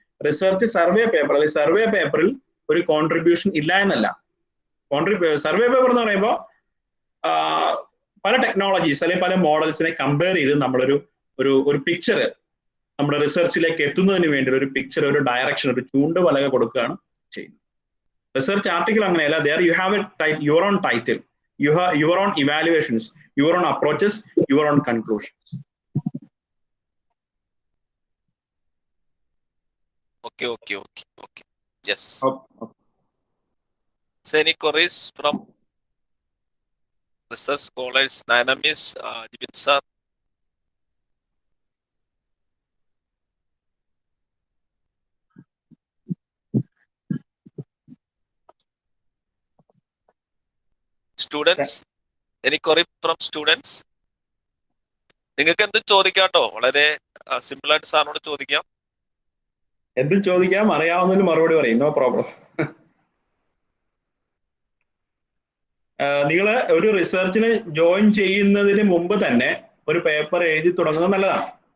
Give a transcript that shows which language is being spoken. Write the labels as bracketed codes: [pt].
[ml] Research survey paper അല്ലെങ്കിൽ survey പേപ്പറിൽ ഒരു കോൺട്രിബ്യൂഷൻ ഇല്ല എന്നല്ല. സർവേ പേപ്പർ എന്ന് പറയുമ്പോൾ പല ടെക്നോളജീസ് അല്ലെങ്കിൽ പല മോഡൽസിനെ കമ്പയർ ചെയ്ത് നമ്മളൊരു ഒരു പിക്ചർ നമ്മുടെ റിസർച്ചിലേക്ക് എത്തുന്നതിന് വേണ്ടി ഒരു പിക്ചർ, ഒരു ഡയറക്ഷൻ, ഒരു ചൂണ്ടുവലക കൊടുക്കുകയാണ് ചെയ്യുന്നത്. റിസർച്ച് ആർട്ടിക്കിൾ അങ്ങനെയല്ല. [en] there you have your own title, your own evaluations, your own approaches, your own conclusions. Okay. Yes. Okay. So any queries from research scholars? Nainamis, Jibin sir. Students, any query from students? [ml] നിങ്ങൾക്ക് എന്ത് ചോദിക്കാട്ടോ, വളരെ simple ആയിട്ട് സാറിനോട് ചോദിക്കാം. എന്തും ചോദിക്കാം, അറിയാവുന്നതിന് മറുപടി പറയും, [en] No problem. [ml] നിങ്ങൾ ഒരു റിസർച്ചിന് ജോയിൻ ചെയ്യുന്നതിന് മുമ്പ് തന്നെ ഒരു പേപ്പർ എഴുതി തുടങ്ങുന്നത് നല്ലതാണ്.